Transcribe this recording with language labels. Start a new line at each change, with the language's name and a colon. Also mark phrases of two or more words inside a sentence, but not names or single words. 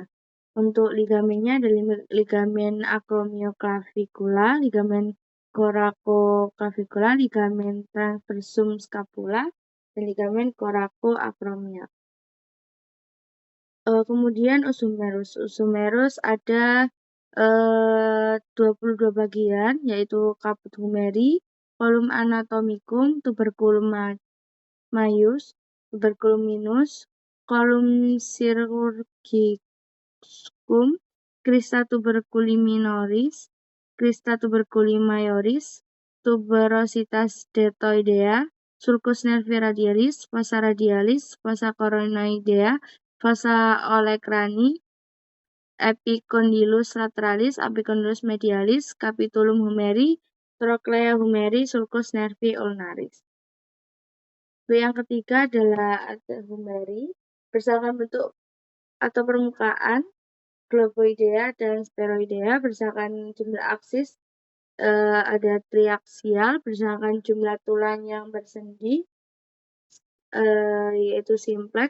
Indonesian: Untuk ligamennya ada ligamen acromioclavicula, ligamen coracoclavicula, ligamen
Latin: transversum scapula,
Indonesian: dan ligamen coracoacromial. Kemudian
Latin: os humerus. Os humerus
Indonesian: ada 22 bagian, yaitu
Latin: caput humeri, column anatomicum, tuberculum maius, tuberculum minus, column chirurgicum, crista tuberculi minoris, crista tuberculi majoris, tuberositas deltoidea, sulcus nervi radialis, fossa coronoidea, fossa olecrani, epicondylus lateralis, epicondylus medialis, capitulum humeri, trochlea humeri, sulcus nervi ulnaris.
Indonesian: Yang ketiga adalah
Latin: arter humeri,
Indonesian: berdasarkan bentuk atau permukaan, globoidea dan spheroidea. Berdasarkan jumlah aksis ada triaksial, berdasarkan jumlah tulang yang bersendi yaitu simplex.